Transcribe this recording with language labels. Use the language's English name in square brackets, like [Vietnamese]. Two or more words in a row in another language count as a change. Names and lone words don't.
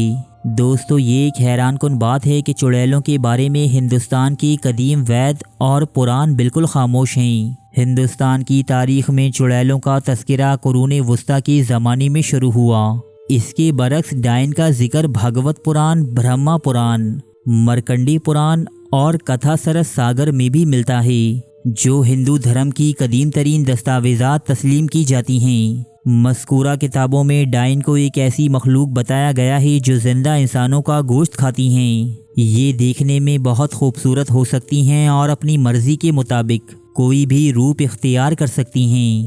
[Urdu] دوستو، یہ ایک حیران کن بات ہے کہ چڑیلوں کے بارے میں ہندوستان کی قدیم وید اور پران بالکل خاموش ہیں۔ ہندوستان کی تاریخ میں چڑیلوں کا تذکرہ قرون وسطیٰ کے زمانے میں شروع ہوا۔ اس کے برعکس ڈائن کا ذکر بھاگوت پران، برہما پران، مرکنڈی پران اور کتھا سرس ساگر میں بھی ملتا ہے، جو ہندو دھرم کی قدیم ترین دستاویزات تسلیم کی جاتی ہیں۔ مذکورہ کتابوں میں ڈائن کو ایک ایسی مخلوق بتایا گیا ہے جو زندہ انسانوں کا گوشت کھاتی ہیں۔ یہ دیکھنے میں بہت خوبصورت ہو سکتی ہیں اور اپنی مرضی کے مطابق کوئی بھی روپ اختیار کر سکتی ہیں۔